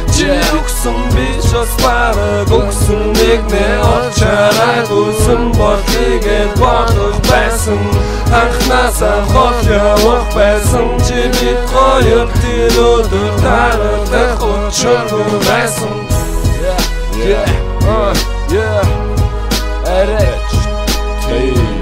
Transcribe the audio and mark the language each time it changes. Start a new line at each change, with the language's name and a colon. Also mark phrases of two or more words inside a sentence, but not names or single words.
Mongolian: Чи өгсөн би ч бас бараг өгсөн. Нэгнээ олж хараагүйсэн бол тэгээд болох байсан. Анхнаасаа хол явах байсан. Чи бид хоёр тэр өдөр таарах учиргүй байсан.
English: Yeah. Yeah. Uh, yeah.
Mongolian: Арайч. Hey.